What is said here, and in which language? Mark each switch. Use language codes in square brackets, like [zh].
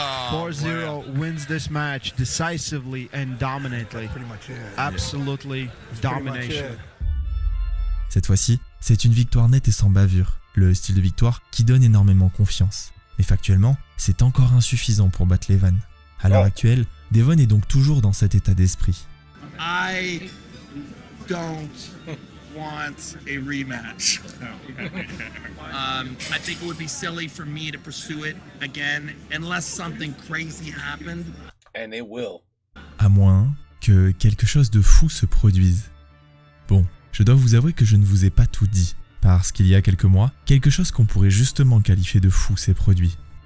[en] 4-0 wins this match decisively and dominantly. Pretty much it. Absolutely domination. [fr] Cette fois-ci, c'est une victoire nette et sans bavure, le style de victoire qui donne énormément confiance. Mais factuellement, c'est encore insuffisant pour battre Levan. À l'heure actuelle, Devon est donc toujours dans cet état d'esprit. [en] I don't want a rematch. I think it would be silly for me to pursue it again unless something crazy happened. And it will. [fr] À moins que quelque chose de fou se produise. Bon, je dois vous avouer que je ne vous ai pas tout dit, parce qu'il y a quelques mois, quelque chose qu'on pourrait justement qualifier de fou s'est produit.